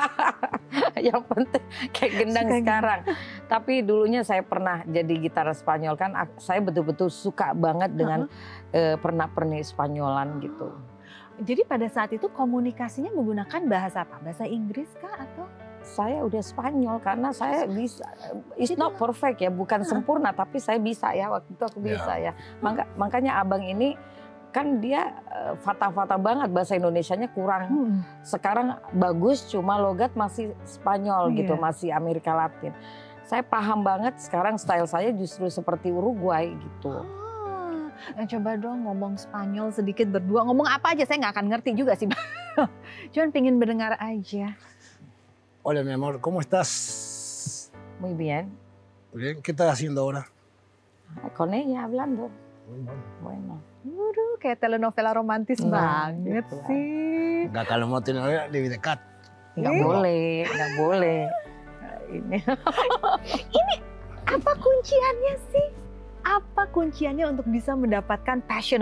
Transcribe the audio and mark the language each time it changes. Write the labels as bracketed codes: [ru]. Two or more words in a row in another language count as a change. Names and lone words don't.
[id] Yang penting kayak gendang sekarang. Tapi dulunya saya pernah jadi gitar Spanyol kan. Saya betul-betul suka banget dengan pernak-pernik Spanyolan gitu. Jadi pada saat itu komunikasinya menggunakan bahasa apa? Bahasa Inggris kah atau? Saya udah Spanyol karena saya bisa. [en] It's not perfect [id] ya, bukan sempurna tapi saya bisa ya waktu itu aku bisa ya. Makanya abang ini kan dia fata-fata banget bahasa Indonesianya kurang. Sekarang bagus cuma logat masih Spanyol gitu, masih Amerika Latin. Saya paham banget sekarang style saya justru seperti Uruguay gitu. Coba dong ngomong Spanyol sedikit berdua, ngomong apa aja saya nggak akan ngerti juga sih. Cuman pengen mendengar aja. [es] Hola mi amor, ¿cómo estás? Muy bien. Bien, ¿qué estás haciendo ahora? Con ella hablando. Bueno. [id] Waduh, kayak telenovela romantis banget gitu sih. Nggak, kalau mau telenovela lebih dekat. Nggak boleh, nggak boleh. Ini. Ini apa kunciannya sih? Apa kunciannya untuk bisa mendapatkan passionate?